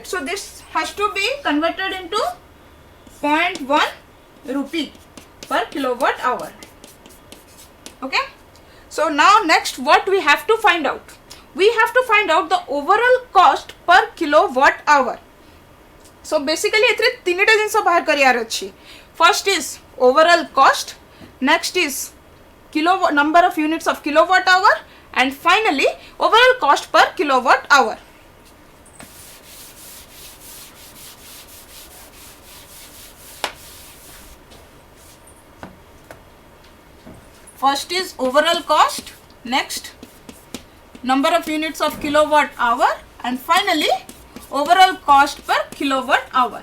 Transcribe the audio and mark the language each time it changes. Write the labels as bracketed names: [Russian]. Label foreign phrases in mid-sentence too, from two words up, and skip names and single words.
[English] So this has to be converted into 0.1 rupee per kilowatt hour. Okay. So now next what we have to find out? We have to find out the overall cost per kilowatt hour. [Odia] So basically ଏଥିରେ ତିନିଟା ଜିନିଷ ବାହାର କରିବାର ଅଛି. [English] First is overall cost, next is kilowatt number of units of kilowatt hour, and finally overall cost per kilowatt hour. First is overall cost, next number of units of kilowatt hour, and finally overall cost per kilowatt hour.